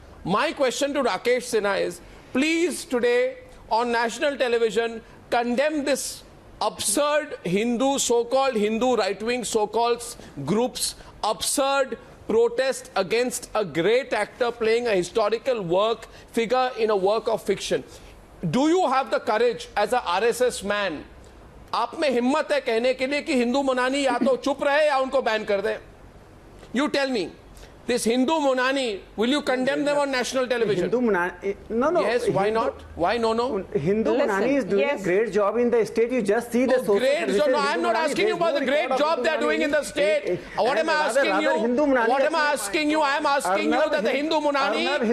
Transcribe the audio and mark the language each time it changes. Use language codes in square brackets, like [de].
[en] My question to Rakesh Sinha is, please today, on national television, condemn this absurd so-called Hindu right-wing so-called groups, absurd protest against a great actor playing a historical figure in a work of fiction. Do you have the courage as a RSS man? [hi] आप में हिम्मत है कहने के लिए कि हिंदू मुनानी या तो चुप रहे या उनको बैन कर दे? [en] You tell me. This Hindu Munani, will you condemn them on national television? Hindu Munani, no. Yes, why not? Why no? Hindu Munani is doing a great job in the state. You just see the great job. No, I'm not asking you about the great job they're doing in the state. What am I asking you? What am I asking you? I am asking you that the Hindu Munani